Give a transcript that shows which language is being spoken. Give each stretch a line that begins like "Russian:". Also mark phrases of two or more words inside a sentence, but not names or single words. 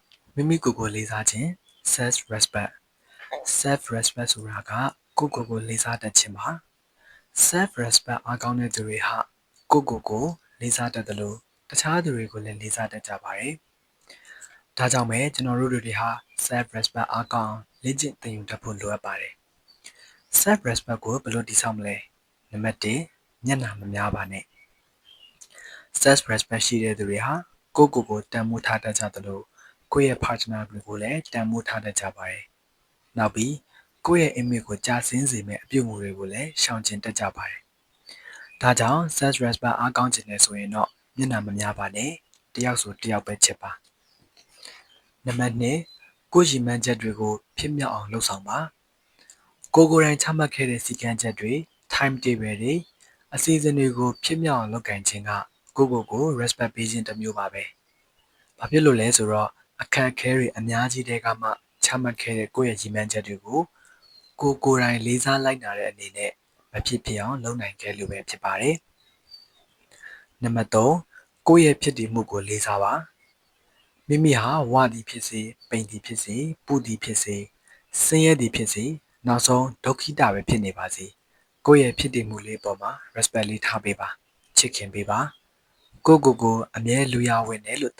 Burmese: မိမိကိုယ်ကိုလေးစားခြင်း
English: self respect self respect
Burmese: ဆိုတာကကိုယ့်ကိုယ်ကိုလေးစားတတ်ခြင်းပါ
English: self respect
Burmese: အားကောင်းတဲ့သူတွေဟာကိုယ့်ကိုယ်ကိုလေးစားတတ်တယ်လို့တခြားသူတွေကိုလည်းလေးစားတတ်ကြပါတယ်ဒါကြောင့်ပဲကျွန်တော်တို့တွေဟာ
English: self respect
Burmese: အားကောင်းလေ့ကျင့်သင်ယူတတ်ဖို့လိုအပ်ပါတယ်
English: self respect
Burmese: ကိုဘယ်လိုတည်ဆောက်မလဲနံပါတ်1မျက်နှာမများပါနဲ့
English: self respect
Burmese: ရှိတဲ့သူတွေဟာကိုယ့်ကိုယ်ကိုတန်ဖိုးထားတတ်ကြတယ်လို့ကိုယ့်ရဲ့ partner တွေကိုလည်းတန်ဖိုးထားတတ်ကြပါတယ်နောက်ပြီးကိုယ့်ရဲ့ image ကိုကျဆင်းစေမယ့်အပြုအမူတွေကိုလည်းရှောင်ကျဉ်တတ်ကြပါတယ်။ဒါကြောင့်
English: self respect
Burmese: အားကောင်းခြင်းနဲ့ဆိုရင်တော့မျက်နှာမများပါနဲ့တယောက်ဆိုတယောက်ပဲချစ်ပါ။နံပါတ်2ကိုယ့်ရည်မှန်းချက်တွေကိုဖြစ်မြောက်အောင်လုပ်ဆောင်ပါ။ကိုယ်တိုင်ချမှတ်ခဲ့တဲ့စည်းကမ်းချက်တွေ
English: time table
Burmese: တွေ အစီအစဉ်တွေကိုဖြစ်မြောက်အောင်လုပ်ကိုင်ခြင်းကကိုယ့်ကိုယ်ကို respect ပေးခြင်းတစ်မျိုးပါပဲ။ဘာဖြစ်လို့လဲဆိုတော့အခက်အခဲတွေအများ ကြီးတဲကမှချမှတ်ခဲ့တဲ့ကိုယ့်ရဲ့ရည်မှန်းချက်တွေကိုကိုယ်တိုင်လေးစားလိုက်နာတဲ့အနေနဲ့မဖြစ်ဖြစ်အောင်လုပ်နိုင်ခဲ့လို့ပဲဖြစ်ပါတယ်။နံပါတ်3ကိုယ့်ရဲ့ဖြစ်တည်မှုကိုလေးစားပါ။မိမိဟာဝသည်ဖြစ်စေပိန်သည်ဖြစ်စေပူသည်ဖြစ်စေဆင်းရဲသည်ဖြစ်စေနောက်ဆုံးဒုက္ခိတပဲဖြစ်နေပါစေ။ကိုယ့်ရဲ့ဖြစ်တည်မှုလေးပေါ်မှာ respect လေးထားပေးပါ။ချစ်ခင်ပေးပါ။ကိုယ့်ကိုယ်ကိုအမြဲလူရဝင်တယ်လို့သတ်